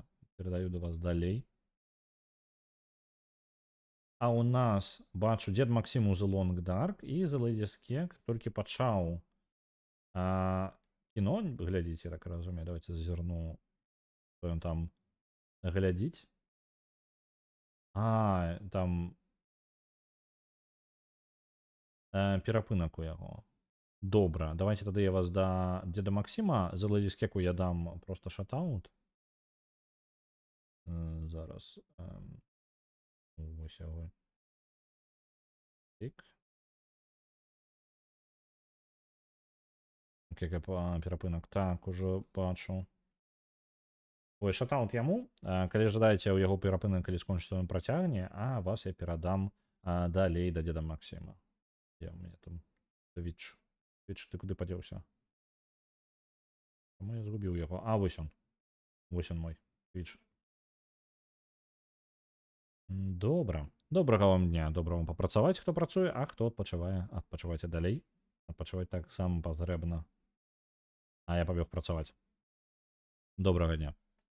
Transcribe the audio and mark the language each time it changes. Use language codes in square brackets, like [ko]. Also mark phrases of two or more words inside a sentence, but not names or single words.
[be] Перадаю да вас далей. А у нас, бачу, Дед Максим у The Long Dark і The Lady's Cake толькі пачаў кіно, глядзіце, так разумею. Давайте зазірну, што ён там глядзіць. Там перапынак у яго. Добра, давайте тады я вас да Деда Максима. За Lady's Cake я дам просто шатаут. Зараз. Ось яго. Тик. Перапынак. Так, ужо бачу. Ой, шатаут яму. Калі жадаеце ў яго перапынак, калі скончыцца, ён працягне, а вас я перадам далей да Деда Максима. Я у мяне там Twitch. Twitch, ты куды падзеўся? Чаму я згубіў яго? Вось он. Вось он мой Twitch. Добра. Добрага вам дня. Добра вам папрацаваць, хто працуе, а хто адпачывае. Адпачывайце далей. Адпачываць так сам патрэбна. А я пабег працаваць. Добрага дня.